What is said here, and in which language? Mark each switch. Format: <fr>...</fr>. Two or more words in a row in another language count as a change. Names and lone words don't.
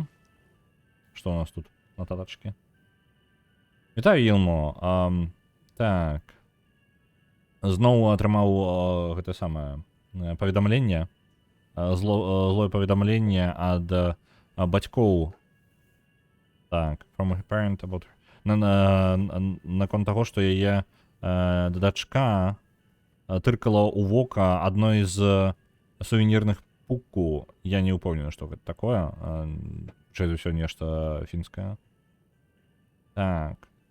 <be>Што у нас тут? Нататачкі. Вітаю, Ілмо. Так. Зноў атрымаў гэта самае паведамленне. Злое паведамленне ад бацькоў. Так,</be> <en>from her parent about</en> <be>наконт таго, што яе дачка тыркала ў вока адной з сувенірных пуку. Я не ўпэўнены, што гэта такое. Чай ўсё нешта фінскае. Так.</be>